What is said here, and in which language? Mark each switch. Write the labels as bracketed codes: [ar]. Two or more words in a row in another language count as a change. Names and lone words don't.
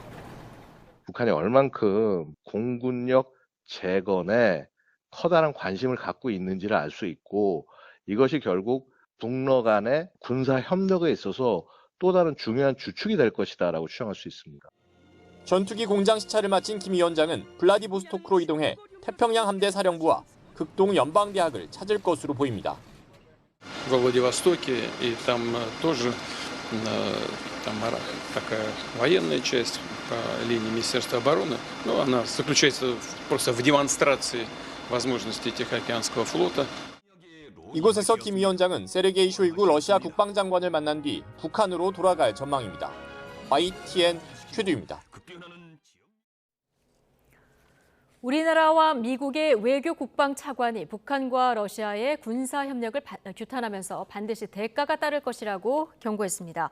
[ko] 북한이 얼만큼 공군력 재건에 커다란 관심을 갖고 있는지를 알 수 있고 이것이 결국 북러 간의 군사 협력에 있어서 또 다른 중요한 주축이 될 것이다라고 추정할 수 있습니다. 전투기 공장 시찰을 마친 김 위원장은 블라디보스토크로 이동해 태평양 함대 사령부와 극동 연방대학을 찾을 것으로 보입니다. [ru] Во Владивостоке и там тоже там такая военная часть по линии Министерства обороны, но она заключается просто в демонстрации возможностей Тихоокеанского флота. [ko] 이곳에서 김 위원장은 세르게이 쇼이구 러시아 국방장관을 만난 뒤 북한으로 돌아갈 전망입니다. YTN 최두입니다. 우리나라와 미국의 외교 국방 차관이 북한과 러시아의 군사 협력을 규탄하면서 반드시 대가가 따를 것이라고 경고했습니다.